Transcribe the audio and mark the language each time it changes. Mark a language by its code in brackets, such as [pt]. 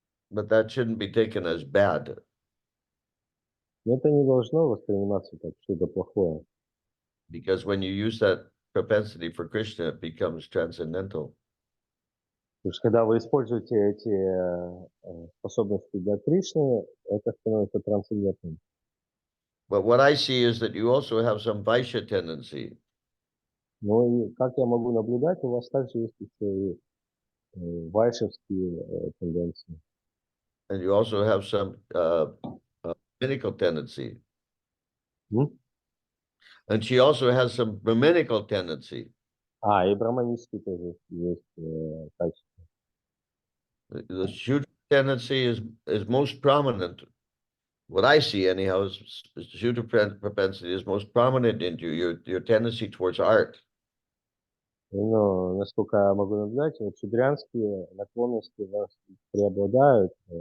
[en] But that shouldn't be taken as bad. [ru] Но это не должно восприниматься как что-то плохое. [en] Because when you use that propensity for Krishna, it becomes transcendental. [ru] Потому что когда вы используете эти способности для Кришны, это становится трансцендентным. [en] But what I see is that you also have some Vaishya tendency. [ru] Ну и как я могу наблюдать, у вас также есть еще и вайшевские тенденции. [en] And you also have some Brahminical tendency. And she also has some Brahminical tendency. [ru] И браманистские тоже есть качества. [en] The Shudra tendency is most prominent. What I see anyhow is Shudra propensity is most prominent in your tendency towards art. [ru] Но, насколько я могу наблюдать, вот шудрянские наклонности у вас преобладают.